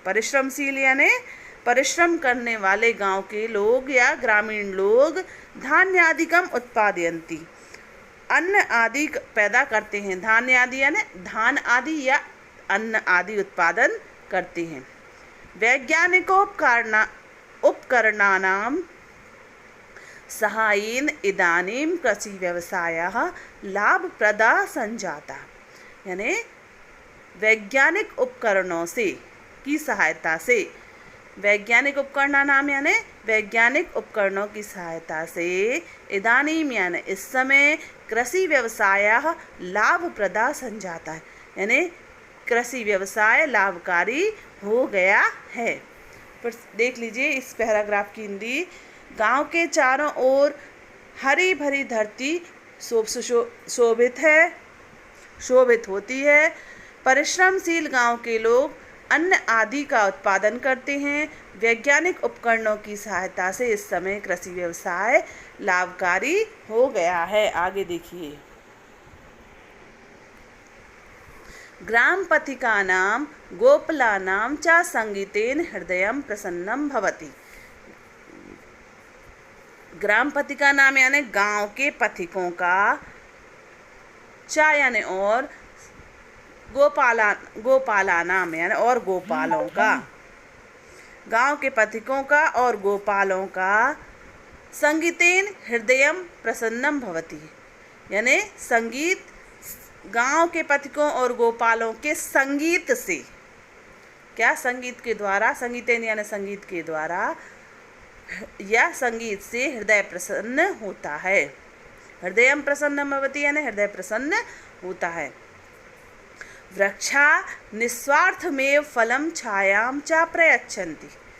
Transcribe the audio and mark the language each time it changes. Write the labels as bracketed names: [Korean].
[Hindi] परिश्रमशील यानी परिश्रम करने वाले गांव के लोग या ग्रामीण लोग [Sanskrit] धान्यादिकम उत्पादयन्ति [Hindi] अन्न आदि पैदा करते हैं। धान्य आदि यानी धान आदि या अन्न आदि उत्पादन करते हैं। [Sanskrit] वैज्ञानिकोपकरणानां सहायेन इदानीं कृषिव्यवसायः लाभप्रदः सञ्जातः। [Hindi] यानी वैज्ञानिक उपकरणों से की सहायता से, वैज्ञानिक उपकरणों नाम यानी वैज्ञानिक उपकरणों की सहायता से इदानीम यानी इस समय कृषि व्यवसाय लाभप्रदा संजाता है, यानी कृषि व्यवसाय लाभकारी हो गया है। पर देख लीजिए इस पैराग्राफ की हिंदी। गांव के चारों ओर हरी भरी धरती शोभित होती है। परिश्रमशील गांव के लोग अन्न आदि का उत्पादन करते हैं। वैज्ञानिक उपकरणों की सहायता से इस समय कृषि व्यवसाय लाभकारी हो गया है। आगे देखिए। [Sanskrit] ग्राम पथिकानां गोपालानां च संगीतेन हृदयं प्रसन्नं भवति। [Hindi] ग्राम पथिका नाम यानी गांव के पथिकों का, चा यानी और, गोपाला नाम यानी और गोपालों का, गांव के पथिकों का और गोपालों का, [Sanskrit] संगीतेन हृदयं प्रसन्नं भवति [Hindi] यानी संगीत, गांव के पथिकों और गोपालों के संगीत से, क्या संगीत के द्वारा, संगीतेन यानी संगीत के द्वारा, या संगीत से हृदय प्रसन्न होता है। [Sanskrit] हृदयं प्रसन्नं भवति [Hindi] यानी हृदय प्रसन्न होता है। [Sanskrit] वृक्षा निस्वार्थमेव फलं छायां च प्रयच्छन्ति।